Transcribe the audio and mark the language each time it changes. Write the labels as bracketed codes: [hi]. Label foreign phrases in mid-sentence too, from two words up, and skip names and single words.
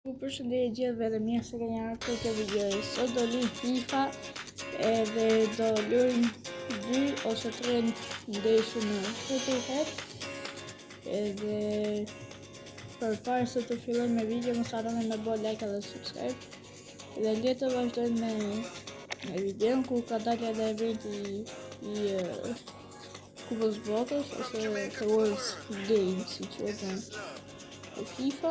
[sq] Përshëndetje gjithëve dhe mirë se keni ardhur këtë video. Sot do luajmë FIFA edhe do luajmë 2 ose 3 ndeshje në head-to-head. Edhe përpara se të fillojmë me video, mos harroni me bë like dhe subscribe. Dhe le të vazhdojmë me videon ku ka dalë edhe eventi i Kupës Botës ose The World's Games, si quhet në FIFA.